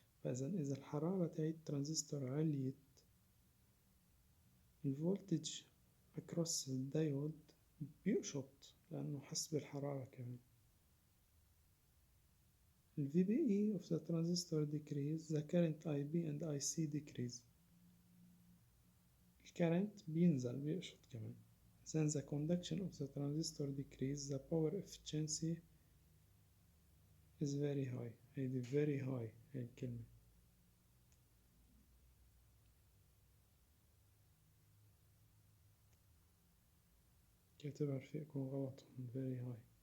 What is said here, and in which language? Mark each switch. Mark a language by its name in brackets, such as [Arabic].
[Arabic] إذا الحرارة تاعت الترانزستور عليت الفولتج across الدايود بيقشط لأنه حس بالحرارة كمان. [English] The VBE of the transistor decrease, the current IB and IC decrease. [Arabic] الكرنت بينزل بيقشط كمان. [English] Then the conduction of the transistor decrease, the power efficiency is very high. [Arabic] هيدي [English] very high [Arabic] هاي الكلمة. كاتبها رفيقكم غلط [English] very high.